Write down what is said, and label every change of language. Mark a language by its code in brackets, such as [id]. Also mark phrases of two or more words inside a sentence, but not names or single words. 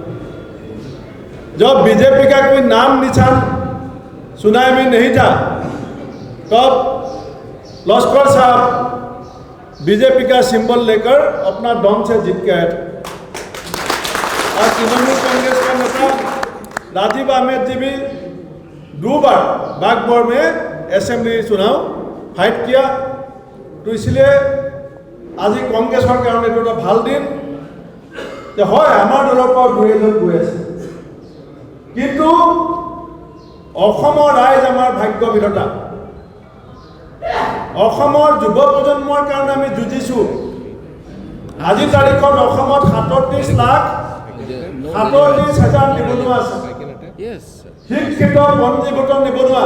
[hi] जब बीजेपी का कोई नाम निशान सुनाई में नहीं था तब लश्कर साहब बीजेपी का सिंबल लेकर अपना दम से जीत के आए थे। और तृणमूल कांग्रेस का नेता राजीव अहमद जी भी 2 बार बागबोर में असेंबली चुनाव फाइट किया। तो इसलिए आज [as] কংগ্ৰেছৰ কাৰণ এটা ভাল দিন যে হয় আমাৰ দলৰ পৰা দুইজন গৈ আছে, কিন্তু অসমৰ ৰাইজ আমাৰ ভাগ্য বিধাতা। অসমৰ যুৱ প্ৰজন্মৰ কাৰণে আমি যুঁজিছোঁ। আজি তাৰিখত অসমত 37,37,000 নিবনুৱা আছে, শিক্ষিত পঞ্জীভূত নিবনুৱা।